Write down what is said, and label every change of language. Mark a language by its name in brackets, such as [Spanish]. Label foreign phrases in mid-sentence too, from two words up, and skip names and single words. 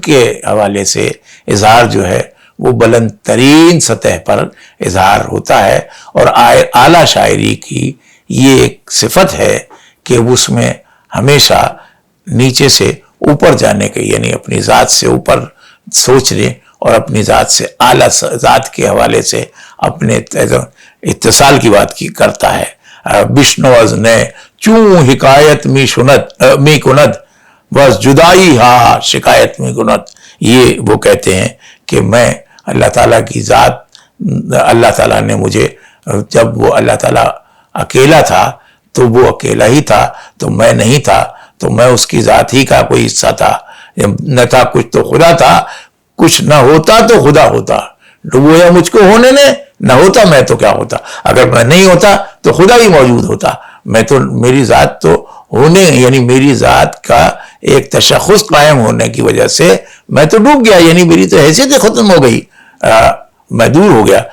[Urdu] کے حوالے سے اظہار جو ہے وہ بلند ترین سطح پر اظہار ہوتا ہے، اور اعلیٰ شاعری کی یہ ایک صفت ہے کہ اس میں ہمیشہ نیچے سے اوپر جانے کے، یعنی اپنی ذات سے اوپر سوچنے اور اپنی ذات سے اعلیٰ ذات کے حوالے سے اپنے اتصال کی بات کرتا ہے۔ [Persian] بشنو از نے چوں حکایت می کند بس جدائی ہا شکایت می کند، [Urdu] یہ وہ کہتے ہیں کہ میں اللہ تعالیٰ کی ذات، اللہ تعالیٰ نے مجھے، جب وہ اللہ تعالیٰ اکیلا تھا تو وہ اکیلا ہی تھا، تو میں نہیں تھا، تو میں اس کی ذات ہی کا کوئی حصہ تھا، نہ تھا کچھ تو خدا تھا، کچھ نہ ہوتا تو خدا ہوتا، ڈبویا مجھ کو ہونے نے، نہ ہوتا میں تو کیا ہوتا، اگر میں نہیں ہوتا تو خدا ہی موجود ہوتا، میں تو میری ذات تو ہونے، یعنی میری ذات کا ایک تشخص قائم ہونے کی وجہ سے میں تو ڈوب گیا، یعنی میری تو حیثیت ختم ہو گئی، میں دور ہو گیا۔